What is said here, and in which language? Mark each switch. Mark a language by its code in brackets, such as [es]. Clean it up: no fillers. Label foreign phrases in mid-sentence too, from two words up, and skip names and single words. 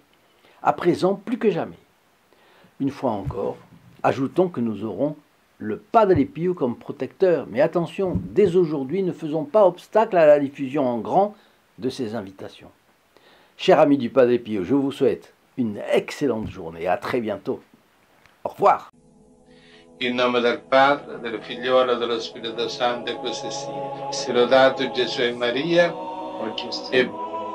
[fr] À présent, plus que jamais. Une fois encore, ajoutons que nous aurons le Padre Pio comme protecteur. Mais attention, dès aujourd'hui, ne faisons pas obstacle à la diffusion en grand de ces invitations. Chers amis du Padre Pio, je vous souhaite une excellente journée. À très bientôt. Au revoir. [it] In nome del Padre, del Figliolo e dello Spirito Santo, così sia. Sia lodato Gesù e Maria, e